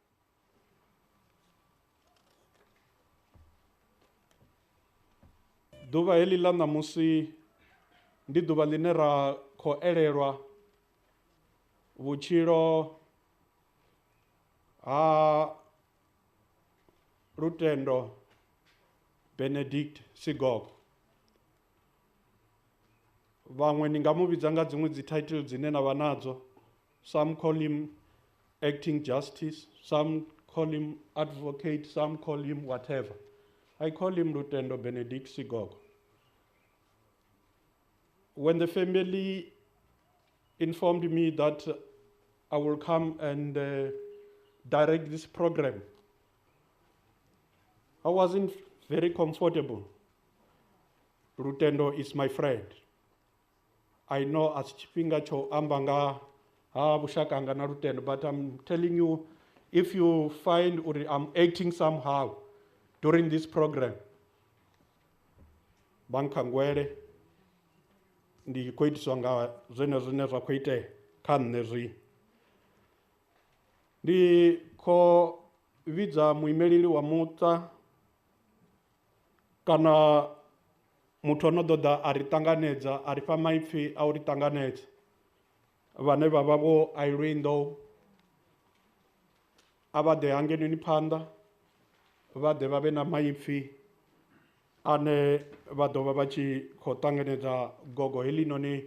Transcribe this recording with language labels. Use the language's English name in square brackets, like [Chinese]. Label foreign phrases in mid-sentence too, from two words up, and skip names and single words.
[Venda] Ḓuvha heḽi ḽa ṋamusi ndi ḓuvha ḽine ra khou elelwa vhutshilo ha Lutendo Sigogo. Vhaṅwe ni nga mu vhidza nga dziṅwe dzi title dzine na vha nadzo. [English] Some call him acting justice, some call him advocate, some call him whatever. I call him Lutendo Sigogo. When the family informed me that I will come and direct this program, I wasn't very comfortable. Lutendo is my friend. I know as [Venda] tshifhinga tsho amba nga ha vhushaka hanga na [English] Lutendo, but I'm telling you, if you find or I'm acting somehow during this program, [Venda] bankangwele ndi khou itiswa nga zwine zwa khou itea kha nṋe zwi. Ndi khou vhidza muimeleli wa muṱa kana muthu ono ḓoḓa a ri ṱanganedza, a ri fha maipfhi a u ri ṱanganedza, vhane vha vha vho Ailendo a vha ḓe hangenoni phanḓa, vha ḓe vha vhe na maipfhi ane vha ḓo vha vha tshi khou ṱanganedza gogo heḽinoni.